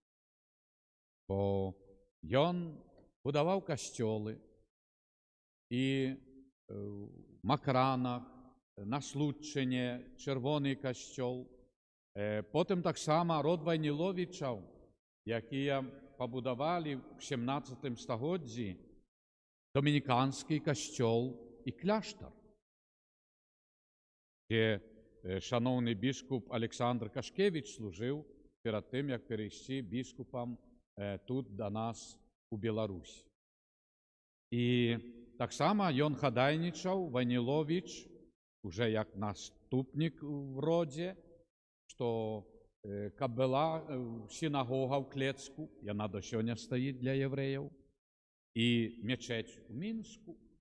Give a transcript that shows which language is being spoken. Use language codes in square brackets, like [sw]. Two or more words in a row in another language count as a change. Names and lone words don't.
[be] Бо ён будаваў касцёлы і в Макранах, на Случчыне, чырвоны касцёл, потым таксама род Вайніловічаў, якія пабудавалі в 17 стагоддзі домініканскі касцёл і кляштар, [uk] де шановний біскуп Александр Кашкевич служив перед тим, як перейти біскупом тут до нас у Білорусь. [be] І так само ён хадайнічаў, Вайніловіч, уже як наступник в роді, що каб була синагога в Клецку, яна [uk] до сьогодні стоїть для євреїв, [be] і мечеть у Мінську.